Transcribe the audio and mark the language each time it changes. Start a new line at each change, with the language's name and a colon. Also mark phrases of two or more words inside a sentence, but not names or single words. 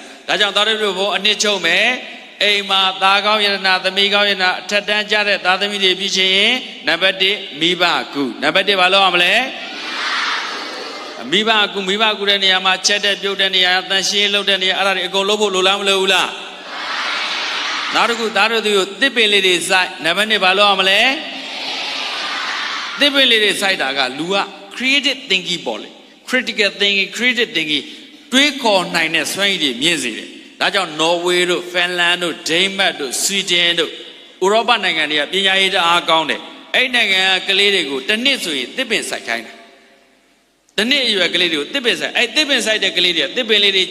Burmese: ဒါကြောင့်သားတို့ဘုံအနှစ်ချုပ်မယ်အိမ်မှာသားကောင်းယရနာသမီးကောင်းယရနာအထက်တန်းကြတဲ့သားသမီးတွေဖြစ်ချင်းနံပါတ်1မိဘကုနံပါတ်1ဘာလို့အောင်မလဲမိဘကုတဲ့နေရာမှာချက်တဲ့ပြုတ်တဲ့နေရာတန်ရှင်းလုပ်တဲ့နေရာအဲ့ဒါတွေအကုန်လုပ်ဖို့လိုလားမလိုဘူးလားနောက်တစ်ခုသားတို့တွေကိုတစ်ပင်လေးတွေစိုက်နံပါတ်2ဘာလို့အောင်မလဲ တစ်ပင်လေးတွေစိုက်တာကလူက
English: creative thinking
Burmese: ပေါ့လေ
English: critical thinking creative thinking
Burmese: တွေးခေါ်နိုင်တဲ့စွမ်းရည်တွေမြင့်စေတယ်ဒါကြောင့်နော်ဝေတို့ဖင်လန်တို့ဒိန်းမတ်တို့ဆွီဒင်တို့ဥရောပနိုင်ငံတွေကပ ညာရေးတအားကောင်းတယ်အဲ့နိုင်ငံကလေးတွေကိုတစ်နှစ်ဆိုရင်တစ်ပင်စိုက်ခိုင်းတယ်တစ်နှစ်အရွယ်ကလေးတွေကိုတစ်ပင်စိုက်အဲ့တစ်ပင်စိုက်တဲ့ကလေးတွေကတစ်ပင်လေးတွေ